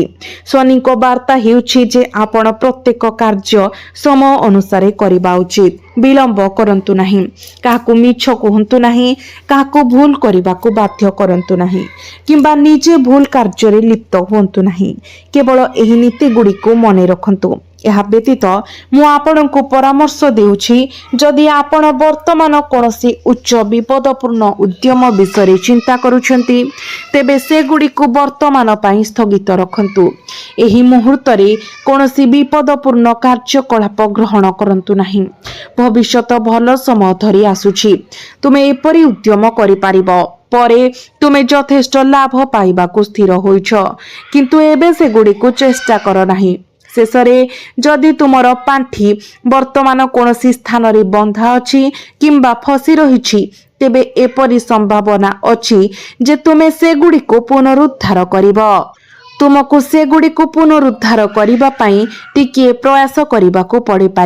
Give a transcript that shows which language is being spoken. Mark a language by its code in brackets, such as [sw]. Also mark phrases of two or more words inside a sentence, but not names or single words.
[or] ଶନି କୁ ବାର୍ତ୍ତା ହେଉଛି ଯେ ଆପଣ ପ୍ରତ୍ୟେକ କାର୍ଯ୍ୟ ସମୟ ଅନୁସାର କରିବା ଉଚିତ। ବିଳମ୍ବ କରନ୍ତୁ ନାହିଁ, କାହାକୁ ମିଛ କହନ୍ତୁ ନାହିଁ, କାହାକୁ ଭୁଲ କରିବାକୁ ବାଧ୍ୟ କରନ୍ତୁ ନାହିଁ କିମ୍ବା ନିଜେ ଭୁଲ କାର୍ଯ୍ୟ ରେ ଲିପ୍ତ ହୁଅନ୍ତୁ ନାହିଁ। କେବଳ ଏହି ନୀତି ଗୁଡ଼ି କୁ ମନେ ରଖନ୍ତୁ। ଏହା ବ୍ୟତୀତ ମୁଁ ଆପଣଙ୍କୁ ପରାମର୍ଶ ଦେଉଛି, ଯଦି ଆପଣ ବର୍ତ୍ତମାନ କୌଣସି ଉଚ୍ଚ ବିପଦପୂର୍ଣ୍ଣ ଉଦ୍ୟମ ବିଷୟରେ ଚିନ୍ତା କରୁଛନ୍ତି, ତେବେ ସେଗୁଡ଼ିକୁ ବର୍ତ୍ତମାନ ପାଇଁ ସ୍ଥଗିତ ରଖନ୍ତୁ। ଏହି ମୁହୂର୍ତ୍ତରେ କୌଣସି ବିପଦପୂର୍ଣ୍ଣ କାର୍ଯ୍ୟକଳାପ ଗ୍ରହଣ କରନ୍ତୁ ନାହିଁ। ଭବିଷ୍ୟତ ଭଲ ସମୟ ଧରି ଆସୁଛି। ତୁମେ ଏପରି ଉଦ୍ୟମ କରିପାରିବ। ପରେ ତୁମେ ଯଥେଷ୍ଟ ଲାଭ ପାଇବାକୁ ସ୍ଥିର ହୋଇଛ, କିନ୍ତୁ ଏବେ ସେଗୁଡ଼ିକୁ ଚେଷ୍ଟା କର ନାହିଁ। ଶେଷରେ ଯଦି ତୁମର ପାଣ୍ଠି ବର୍ତ୍ତମାନ କୌଣସି ସ୍ଥାନ ରେ ବନ୍ଧା ଅଛି କିମ୍ବା ଫସି ରହିଛି, ତେବେ ଏପରି ସମ୍ଭାବନା ଅଛି ଯେ ତୁମେ ସେଗୁଡ଼ି କୁ ପୁନରୁଦ୍ଧାର କରିବ। ତୁମକୁ ସେଗୁଡ଼ି କୁ ପୁନରୁଦ୍ଧାର କରିବା ପାଇଁ ଟିକେ ପ୍ରୟାସ କରିବାକୁ ପଡ଼ି ପାରେ।